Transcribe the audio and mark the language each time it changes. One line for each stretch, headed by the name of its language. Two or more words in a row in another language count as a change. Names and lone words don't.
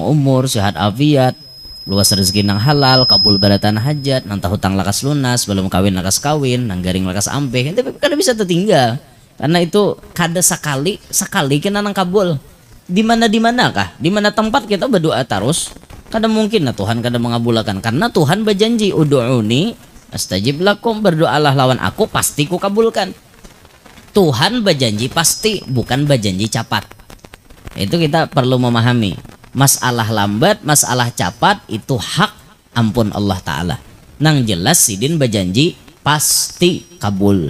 Banjar: umur sehat afiat luas rezeki nang halal kabul baratan hajat nang hutang lakas lunas belum kawin lakas kawin nang garing lakas ampeh itu kada bisa tertinggal karena itu kada sekali kena nang kabul di mana kah di mana tempat kita berdoa terus kada mungkin nah Tuhan kada mengabulkan karena Tuhan berjanji
Arabic: ادعوني أستجب لكم
Banjar: berdoalah lawan aku pasti ku kabulkan. Tuhan berjanji pasti bukan berjanji capat. Itu kita perlu memahami. Masalah lambat, masalah cepat itu hak ampun Allah Ta'ala. Nang jelas sidin berjanji pasti kabul.